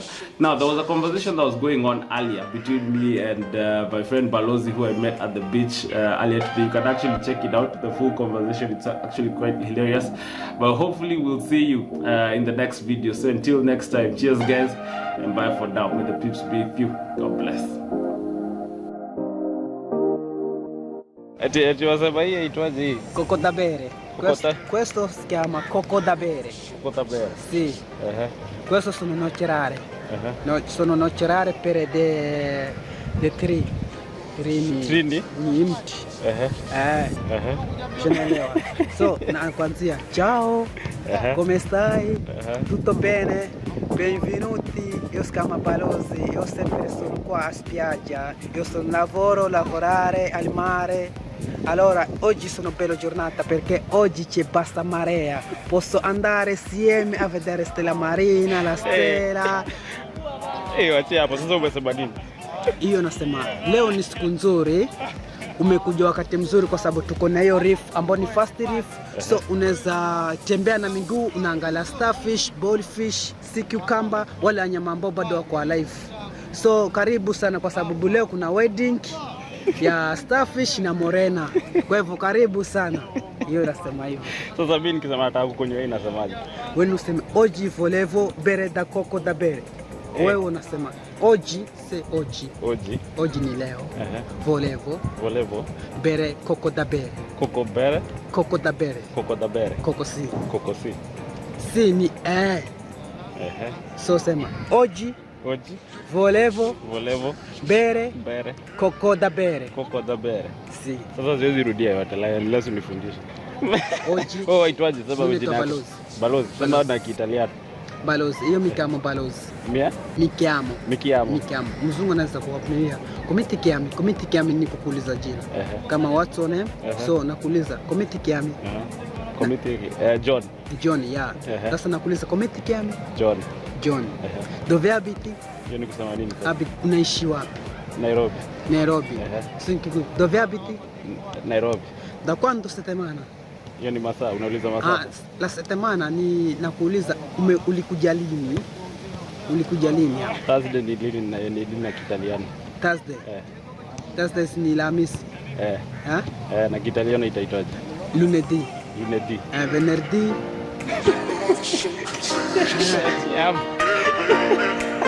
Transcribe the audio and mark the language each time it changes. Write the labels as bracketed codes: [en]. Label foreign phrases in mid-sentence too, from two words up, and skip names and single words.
[en] Now, there was a conversation that was going on earlier between me and my friend Balozi, who I met at the beach earlier today. You can actually check it out, the full conversation. It's actually quite hilarious. But hopefully we'll see you in the next video. So until next time, cheers guys, and bye for now. May the peeps be with you. God bless. [sw] Eti wasema hii itwaje hii? [it] Coco da bere. Questo si chiama coco da bere. Coco da bere. Sì. Questo sono noce rare. No, sono noce rare per [en] the tree. Trini? [sw] Mti. So, nakuanzia. Ciao. [it] Come stai? Tutto bene? Benvenuti. Io si chiamo Balozi. Io sempre sono qua a spiaggia. Io sono lavorare al mare. Allora, oggi sono bella giornata perché oggi c'è bassa marea. Posso andare insieme a vedere stella marina, la stella. [sw] Wacha hapo sasa, umesema nini? Hiyo nasema leo ni siku nzuri, umekuja wakati mzuri kwa sababu tuko na hiyo reef ambayo ni [en] fast reef. [sw] So unaweza tembea na miguu, unaangalia starfish, ballfish, [en] sea cucumber, [sw] wale wanyama ambao bado wako alive. So karibu sana kwa sababu leo kuna wedding ya starfish na morena. Kwa hivyo karibu sana. Hiyo nasema hivyo. Sasa mimi nikisema nataka kukunywa hii nasemaje? Wewe unasema [it] oggi volevo bere da coco da bere. [sw] Wewe unasema [it] Oggi, se oggi. Oggi. [sw] Oggi ni leo. [it] Volevo. Volevo. Bere coco da bere. Coco bere. Coco da bere. Coco da bere. Coco sì. Coco sì. [sw] Sì ni So sema. [it] Oggi. Oggi. Volevo. Volevo. Bere. Bere. Coco da bere. Coco da bere. Sì. [sw] Sasa siwezi rudia yote, lazima nifundishe. [it] Oggi. [sw] Oh, itwaje sema Mimi jina naitwa yako? Balozi. Sema na Kiitaliano. Balozi. [it] Io mi chiamo Balozi. Mia? Mi chiamo. Mi chiamo. [sw] Mzungu anaweza kukwambia [it] come ti chiami [sw] ni kukuuliza jina. Kama [en] what's your name? [sw] So nakuuliza [it] come ti chiami? [sw] John. John, yeah. Sasa nakuuliza [it] come ti chiami? [sw] John. [it] Dove abiti? [sw] Hiyo ni kusema nini? Unaishi wapi? Nairobi. [it] Dove abiti? Nairobi. Da quando settimana? [sw] Hiyo ni masaa, unauliza masaa. [it] La settimana [sw] ni nakuuliza ulikuja lini? Hapa? Thursday ni lini na Kiitaliano? Thursday. Thursday ni Alhamisi. Na Kiitaliano itaitwaje? [it] Lunedì. Venerdì. [en] Your love is so contagious. Yeah.